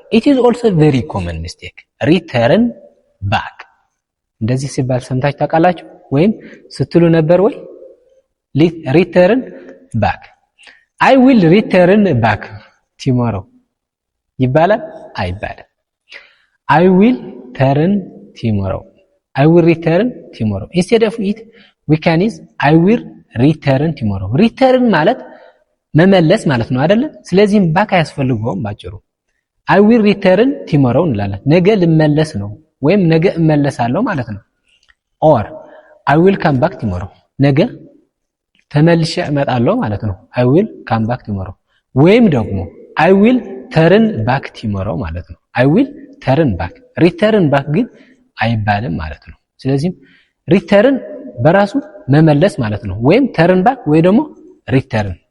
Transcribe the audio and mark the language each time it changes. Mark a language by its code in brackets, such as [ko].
[en] It is also very common mistake. Return back. [am] እንደዚህ ሲባል ሰምታችሁ ታውቃላችሁ ወይም ስትሉ ነበር ወይ? [en] Return back. I will return back tomorrow [am] ይባላል አይባልም? [en] I will turn tomorrow. I will return tomorrow. Instead of it we can use I will return tomorrow. [am] Return ማለት መመለስ ማለት ነው አይደለ? ስለዚህም ባክ አያስፈልገውም ባጭሩ። [en] I will return tomorrow [am] እንላለን። ነገ ልመለስ ነው ወይም ነገ እመለሳለሁ ማለት ነው። [en] or I will come back tomorrow [am] ነገ ተመልሼ እመጣለሁ ማለት ነው [en] I will come back tomorrow [am] ወይም ደግሞ [en] I will turn back tomorrow [am] ማለት ነው [en] I will turn back return back [am] ግን አይባልም ማለት ነው ስለዚህ [en] return [am] በራሱ መመለስ ማለት ነው ወይም [en] turn back [am] ወይ ደግሞ [en] return